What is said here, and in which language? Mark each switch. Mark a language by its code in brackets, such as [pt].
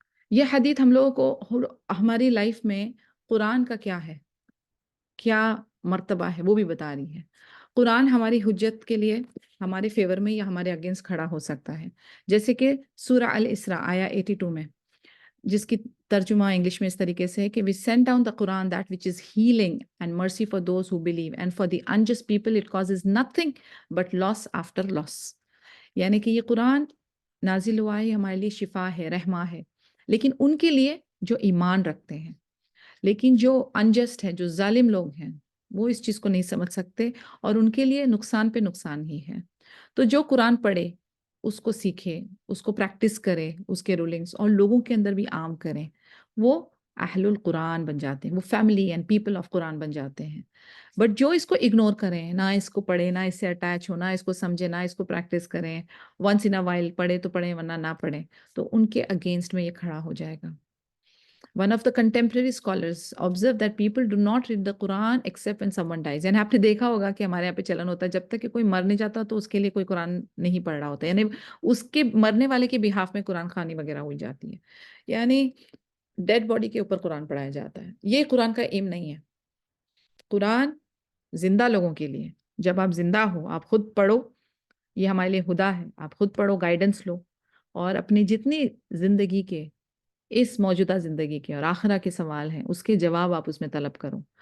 [ur] یہ حدیث ہم لوگوں کو ہماری لائف میں قرآن کا کیا مرتبہ ہے وہ بھی بتا رہی ہے. قرآن ہماری حجت کے لیے ہمارے فیور میں یا ہمارے اگینسٹ کھڑا ہو سکتا ہے. جیسے کہ سورہ الاسراء آیا 82 میں، جس کی ترجمہ انگلش میں اس طریقے سے ہے کہ [en] we send down the Quran that which is healing and mercy for those who believe and for the unjust people it causes nothing but loss after loss. [ur] یعنی کہ یہ قرآن نازل ہوا ہے ہمارے لیے شفا ہے، رحمہ ہے، لیکن ان کے لیے جو ایمان رکھتے ہیں. لیکن جو انجسٹ ہیں، جو ظالم لوگ ہیں، وہ اس چیز کو نہیں سمجھ سکتے اور ان کے لیے نقصان پہ نقصان ہی ہے. تو جو قرآن پڑھے اس کو سیکھے، اس کو پریکٹس کرے، اس کے رولنگس اور لوگوں کے اندر بھی عام کریں، وہ اہل القرآن بن جاتے ہیں، وہ فیملی اینڈ پیپل آف قرآن بن جاتے ہیں. بٹ جو اس کو اگنور کریں، نہ اس کو پڑھیں، نہ اس سے اٹیچ ہو، نہ اس کو سمجھیں، نہ اس کو پریکٹس کریں، ونس ان اے وائل پڑھے تو پڑھیں ورنہ نہ پڑھیں، تو ان کے اگینسٹ میں یہ کھڑا ہو جائے گا. [en] One of the contemporary scholars observed that people do not read the Quran except when someone dies. [ur] یعنی آپ نے دیکھا ہوگا کہ ہمارے یہاں پہ چلن ہوتا ہے جب تک کہ کوئی مر نہیں جاتا تو اس کے لیے کوئی قرآن نہیں پڑھ رہا ہوتا، یعنی اس کے مرنے والے کے بہاف میں قرآن خوانی وغیرہ ہوئی جاتی ہے، یعنی ڈیڈ باڈی کے اوپر قرآن پڑھایا جاتا ہے. یہ قرآن کا ایم نہیں ہے. قرآن زندہ لوگوں کے لیے، جب آپ زندہ ہو آپ خود پڑھو، یہ ہمارے لیے ہدا ہے، آپ خود پڑھو، گائیڈنس لو، اور اپنی جتنی زندگی کے، اس موجودہ زندگی کے اور آخرہ کے سوال ہیں اس کے جواب آپ اس میں طلب کرو.